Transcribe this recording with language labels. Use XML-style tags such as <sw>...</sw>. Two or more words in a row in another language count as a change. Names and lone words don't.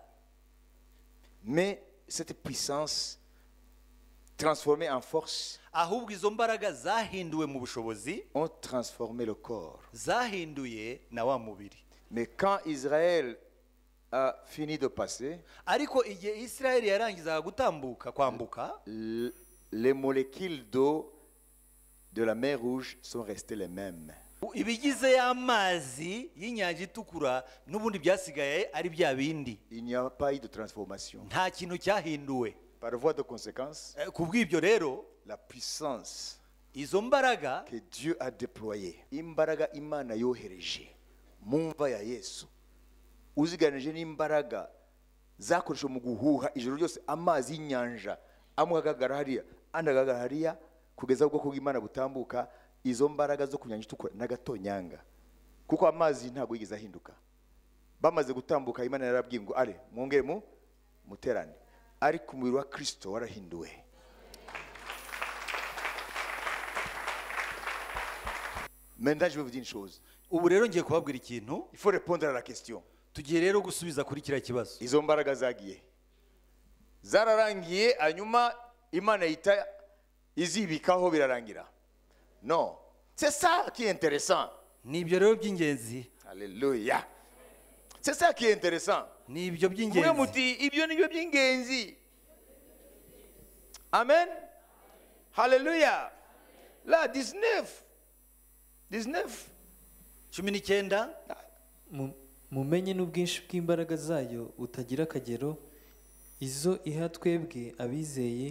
<fr>mais cette puissance transformée en force</fr> <rw>ahubwo izo mbaraga zahinduwe mu bushobozi,</rw> <fr>ont transformé le corps.</fr> <rw>zahinduye na wa mubiri.</rw> <fr>Mais quand Israël a fini de passer,</fr> <rw>ariko igihe Isirayeli yarangizaga gutambuka kwambuka,</rw> <fr>les molécules d'eau de la mer Rouge sont restées les mêmes.</fr> <rw>ibigize y'amazi y'inyanja itukura n'ubundi byasigaye ari bya bindi.</rw> <fr>Il n'y a pas eu de transformation.</fr> <rw>Nta kintu cyahinduwe.</rw> <fr>Par voie de conséquence,</fr> <rw>Ku bw'ibyo rero</rw> <fr>la puissance</fr> <rw>izo mbaraga</rw> <fr>que Dieu a déployée,</fr> <rw>imbaraga Imana yohereje mu mva ya Yesu, uziganije n'imbaraga zakoreshejwe mu guhuha ijoro ryose amazi y'inyanja amwe agaragara hariya andi agaragara hariya kugeza ubwoko bw'Imana butambuka. Izo mbaraga zo ku nyanja itukura n'agatonyanga, kuko amazi ntabwo yigeze ahinduka. Bamaze gutambuka Imana yarabwiye ngo ale mwongere muterane, ariko umubiri wa Kristo warahinduwe.</rw> <fr>Maintenant je vais vous dire une chose.</fr> <rw>ubu rero ngiye kubabwira ikintu,</rw> <fr>Il faut répondre à la question.</fr> <rw>tugiye rero gusubiza kuri kiriya kibazo. Izo mbaraga zagiye zararangiye, hanyuma Imana yita izibikaho birarangira?</rw> <fr>Non, c'est ça qui est intéressant.</fr> <rw>Ni ibyo rero by'ingenzi, Alléluia.</rw> <fr>C'est ça qui est intéressant.</fr> <rw>ni ibyo Mwe by'ingenzi. muti ibyo nibyo by'ingenzi. Amen. Hallelujah.</rw> <fr>Là 19 19</fr> <rw>mumenye n'ubwinshi bw'imbaraga zayo utagira akagero, izo iha twebwe abizeye.</rw>